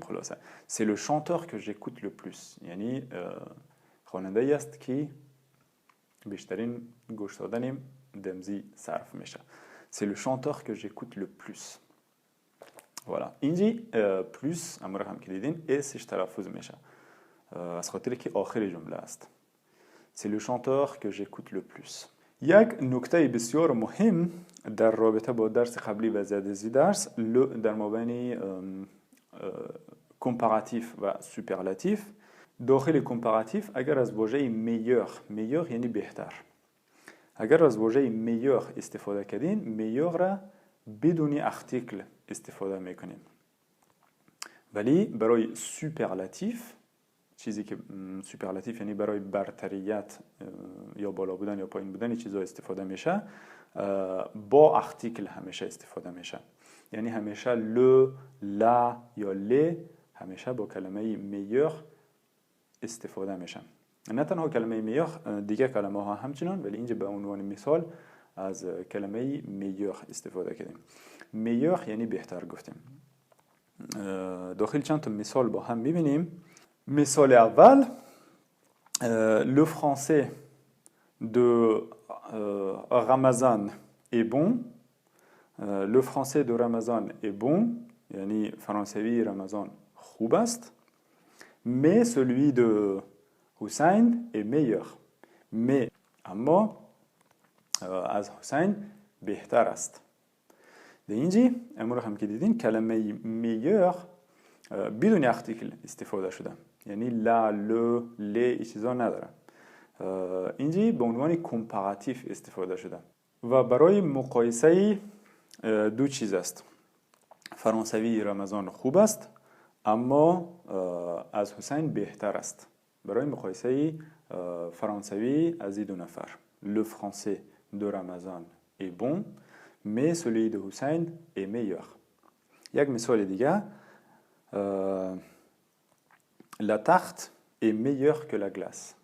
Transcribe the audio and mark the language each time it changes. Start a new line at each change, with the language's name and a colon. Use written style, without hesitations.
Persian: خلاصه
French: c'est le chanteur que j'écoute le plus
Persian: یعنی خواننده‌ای است که بیشترین گوش دادنم دمزی صرف میشه.
French: c'est le chanteur que j'écoute le plus. voilà.
Persian: اینجی پلوس امور هم که دیدین اسش تلفظ میشه از خاطر که آخر جمله است.
French: c'est le chanteur que j'écoute le plus.
Persian: یک نکته بسیار مهم در رابطه با درس قبلی و زدزی درس در مابین کمپاراتیف و سوپرلاتیف. داخل کمپاراتیف اگر از واژه میور یعنی بهتر، اگر از واژه میور استفاده کردین میور را بدون ارتیکل استفاده میکنیم. ولی برای سوپرلاتیف چیزی که سوپرلاتیف یعنی برای برتریت یا بالا بودن یا پایین بودن چیزا استفاده میشه با ارتیکل همیشه استفاده میشه. یعنی همیشه لو، لا یا ل همیشه با کلمه میور استفاده میشه. نه تنها کلمه میور، دیگه کلمه ها همچنان، ولی اینجا به عنوان مثال از کلمه میور استفاده کردیم. میور یعنی بهتر گفتیم. داخل چند تا مثال با هم میبینیم. مثال اول
French: le français de Ramazan est bon. Le français de Ramazan est bon
Persian: یعنی فرانسوی رمضان خوب است.
French: mais celui de Hussein est meilleur.
Persian: mais اما از حسین بهتر است. در اینجی امور هم که دیدین کلمه meilleur بدون ارتیکل استفاده شده. یعنی لا، لو، ل چیزا نداره. اینجی به عنوان کمپاراتیف استفاده شده و برای مقایسه دو چیز است. فرانسوی رمضان خوب است اما از حسین بهتر است. برای مقایسه فرانسوی از این دو نفر.
French: Le français de Ramazan est bon mais celui de Hussein est meilleur.
Persian: یک مثال دیگه
French: La tarte est meilleure que la glace.